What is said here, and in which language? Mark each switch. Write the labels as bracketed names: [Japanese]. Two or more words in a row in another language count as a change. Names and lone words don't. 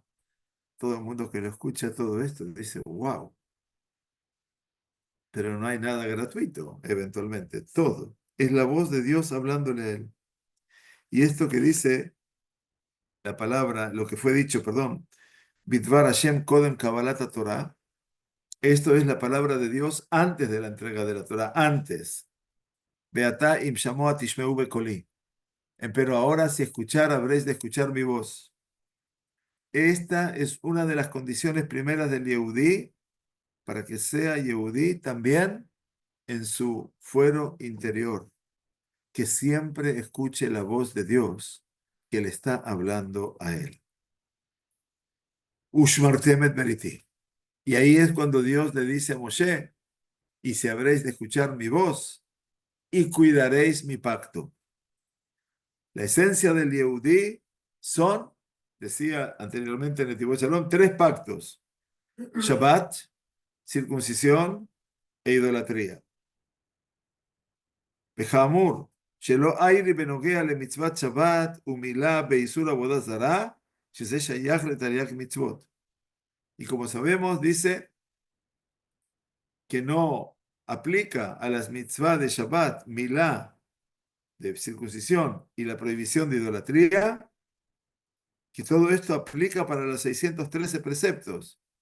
[Spanish] Todo el mundo que lo escucha todo esto dice, wow, pero no hay nada gratuito, eventualmente, todo. Es la voz de Dios hablándole a él. Y esto que dice la palabra, lo que fue dicho, perdón, [Hebrew] בדבר השם קודם קבלת תורה, [Spanish] esto es la palabra de Dios antes de la entrega de la Torah, antes. [Hebrew] ועתה אם שמוע תשמעו בקולי. [Spanish] Pero ahora si escuchar, habréis de escuchar mi voz. Esta es una de las condiciones primeras del Yehudí, para que sea Yehudí también en su fuero interior, que siempre escuche la voz de Dios que le está hablando a él. [Hebrew] ושמרתם את בריתי. [Spanish] Y ahí es cuando Dios le dice a Moshe, y si habréis de escuchar mi voz, y cuidaréis mi pacto. La esencia del Yehudí son, decía anteriormente en el Tibot Shalom, tres pactos: Shabbat, circuncisión e idolatría. [Hebrew] כאמור, שלא איירי בנוגע ל מצוות שבת ומילה באיסור עבודה זרה, שזה שייך לתרי"ג מצוות. [Spanish] Y como sabemos, dice que no aplica a las mitzvot de Shabbat, milá, de circuncisión y la prohibición de idolatría, que todo esto aplica para los 613 preceptos.